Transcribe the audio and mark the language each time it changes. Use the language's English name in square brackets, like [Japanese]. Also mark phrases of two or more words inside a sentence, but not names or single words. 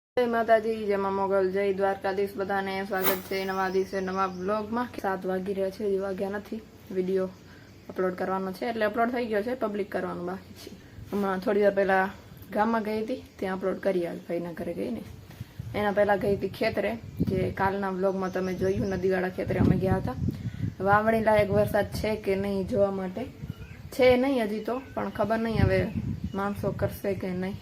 [Gujarati] જય માતાજી, જય માં મોગલ, જય દ્વારકાધીશ। બધાને સ્વાગત છે નવા દિવસે નવા બ્લોગ માં। 7 વાગી રહ્યા છે, હજી વાગ્યા નથી। વિડિયો અપલોડ કરવાનો છે એટલે अपलोड થઈ ગયો છે, પબ્લિક કરવાનું બાકી છે। હમણાં થોડી વાર પહેલા ગામમાં ગઈ હતી, ત્યાં અપલોડ કરી આ ભાઈના ઘરે ગઈને। એના પહેલા ગઈ હતી ખેતરે, જે કાલના વ્લોગમાં તમે જોયું, નદીવાળા ખેતરે અમે ગયા હતા। વાવણી લાયક વરસાદ છે કે નહીં જોવા માટે છે નહીં હજી તો, પણ ખબર નહીં હવે માણસો કરશે કે નહીં।